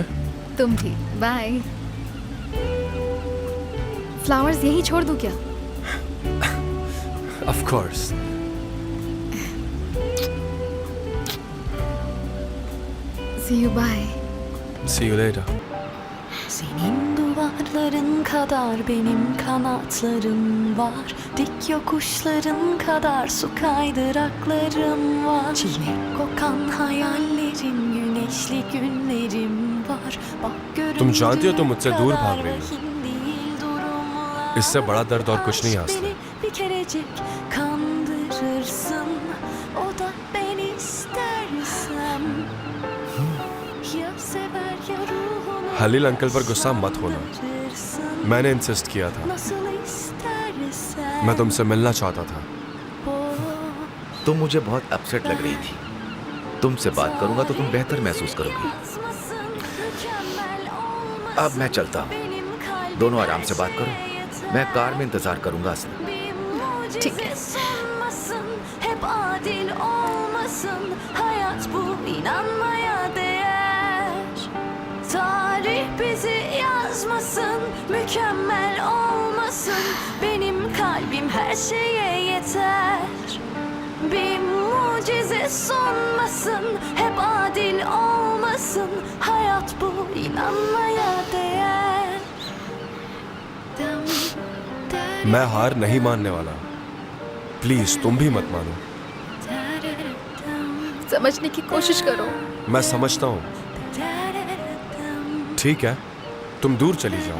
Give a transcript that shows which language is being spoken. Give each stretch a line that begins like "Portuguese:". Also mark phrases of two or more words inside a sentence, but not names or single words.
Hindi: तुम भी, बाय। फ्लावर्स यही छोड़ दूं क्या?
English: of course. See you, bye. See you later.
Turkish: Senin duvarların kadar benim kanatlarım var. Dik yokuşların kadar su kaydıraklarım var. Çilek kokan hayallerim, güneşli günlerim var. Bak göründüğü
Hindi: तुम जानती हो तुम मुझसे दूर
Turkish: kadar
Hindi: भाग रही हो।
Turkish: vahim değil durumlar.
Hindi: इससे बड़ा दर्द और कुछ नहीं है आस्था।
Turkish: Beni bir kerecik kandırırsın. O da ben istersem. Ya sever ya ruhunu
Hindi: हलील अंकल पर गुस्सा मत होना। मैंने इंसिस्ट किया था। मैं तुमसे मिलना चाहता था। तुम मुझे बहुत अपसेट लग रही थी। तुमसे बात करूंगा तो तुम बेहतर महसूस करोगी। अब मैं चलता हूँ, दोनों आराम से बात करो। मैं कार में इंतजार करूंगा असली। ठीक है।
Turkish: Hep adil olmasın, hayat bu inanmaya değer. Tarih bizi yazmasın, mükemmel olmasın. Benim kalbim her şeye yeter. Bir mucize sunmasın, hep adil olmasın. Hayat bu inanmaya değer.
Hindi: मैं हार नहीं मानने वाला। प्लीज तुम भी मत मानो। समझने की कोशिश करो। मैं समझता हूँ। ठीक है, तुम दूर चली जाओ।